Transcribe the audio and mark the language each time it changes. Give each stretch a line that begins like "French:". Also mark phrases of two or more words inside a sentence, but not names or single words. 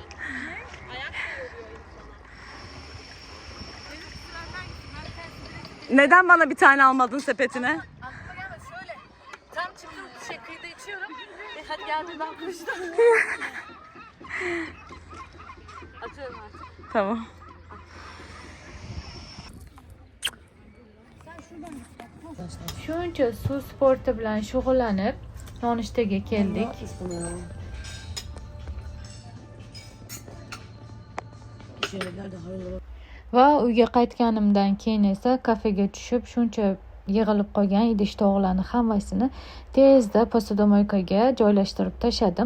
Turkish: Ne? Ayak da yoruyor insanı. Benim sıradan Neden bana bir tane almadın sepetine? Aklıma gelmedi şöyle. Tam çıktım kıyıda içiyorum. Hadi geldiğinde atmıştım. Atıyorum artık. Tamam.
Uzbek: Shuncha suv sporti bilan shug'ullanib nonushtaga keldik. Va uyga qaytganimdan keyin esa kafega tushib shuncha yig'ilib qolgan idish-tovoqlarni hammasini tezda posudamykaga joylashtirib tashladim.